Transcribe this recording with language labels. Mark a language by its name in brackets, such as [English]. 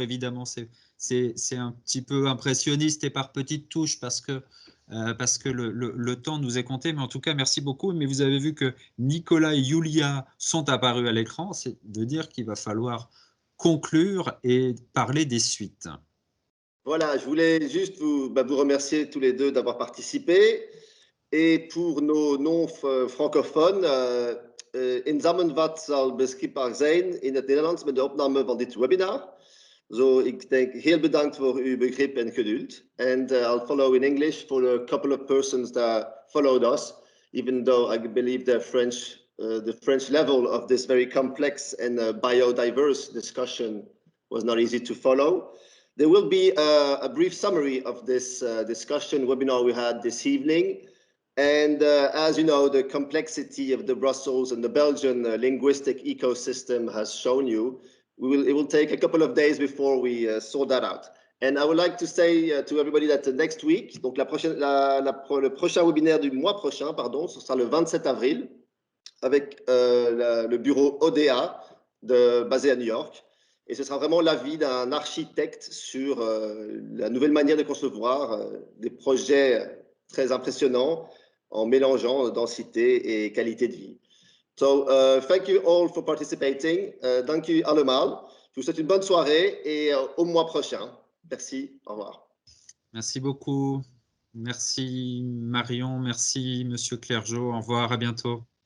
[French] Évidemment, c'est un petit peu impressionniste et par petites touches parce que le temps nous est compté. Mais en tout cas, merci beaucoup. Mais vous avez vu que Nicolas et Julia sont apparus à l'écran. C'est de dire qu'il va falloir conclure et parler des suites. Voilà, je voulais juste vous remercier tous les deux d'avoir participé. Et pour nos non-francophones, [Dutch] in Samenvat zal beschikbaar zijn in het Nederlands met de opname van dit webinar. Zo, ik denk heel bedankt voor uw begrip en geduld. [English] And I'll follow in English for a couple of persons that followed us, even though I believe the French level of this very complex and biodiverse discussion was not easy to follow. There will be a brief summary of this discussion webinar we had this evening. And as you know, the complexity of the Brussels and the Belgian linguistic ecosystem has shown you, it will take a couple of days before we sort that out. And I would like to say to everybody that next week, [French] donc le prochain webinaire du mois prochain, pardon, ce sera le 27 avril, avec le bureau ODA basé à New York. Et ce sera vraiment l'avis d'un architecte sur la nouvelle manière de concevoir des projets très impressionnants en mélangeant densité et qualité de vie. [English] So, thank you all for participating. [Dutch] Dank u allemaal. [French] Je vous souhaite une bonne soirée et au mois prochain. Merci. Au revoir. Merci beaucoup. Merci Marion, merci Monsieur Clergeau. Au revoir, à bientôt.